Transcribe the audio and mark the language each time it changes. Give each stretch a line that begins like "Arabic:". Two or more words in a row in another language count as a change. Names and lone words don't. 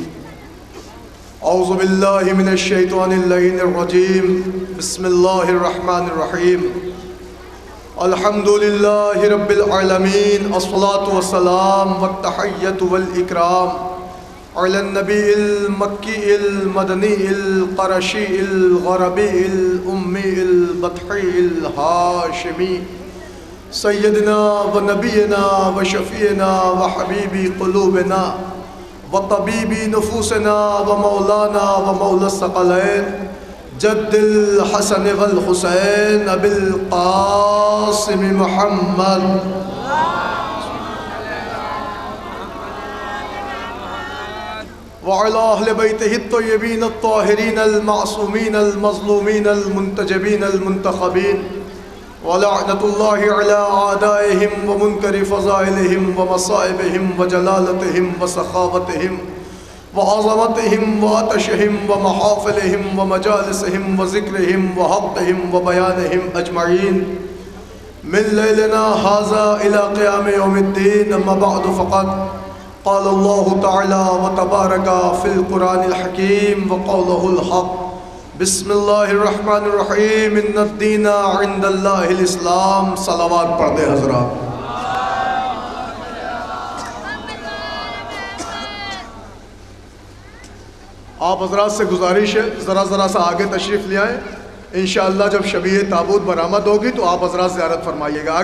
Arabic: اعوذ باللہ من الشیطان اللعین الرجیم، بسم اللہ الرحمن الرحیم۔ الحمد للہ رب العالمین، الصلاة والسلام والتحیۃ والاکرام علی النبی المکی المدنی القرشی الغربی الامی البطحی الہاشمی، سیدنا و نبینا و شفیعنا و حبیبی قلوبنا و طبیبی نفوسنا و مولانا و مولا الثقلین، جد الحسن والحسین ابی القاسم محمد وعلی اہل بیتہ الطیبین الطاہرین المعصومین المظلومین المنتجبین المنتخبین، ولعنت اللہ علی اعدائہم ومنکر فضائلہم ومصائبہم وجلالتہم وسخاوتہم وعظمتہم وعطشہم ومحافلہم ومجالسہم وذکرہم وحقہم وبیانہم اجمعین، من لیلنا ھذا الی قیام یوم الدین۔ اما بعد فقط قال اللہ تعالی وتبارک فی القرآن الحکیم وقولہ الحق۔ بسم اللہ الرحمن الرحیم، ان الدین عند اللہ الاسلام۔
Urdu: صلوات پڑھ دے حضرات۔ آپ حضرات سے گزارش ہے ذرا سا آگے تشریف لے آئیں، انشاءاللہ جب شبیہ تابوت برآمد ہوگی تو آپ حضرات زیارت فرمائیے گا۔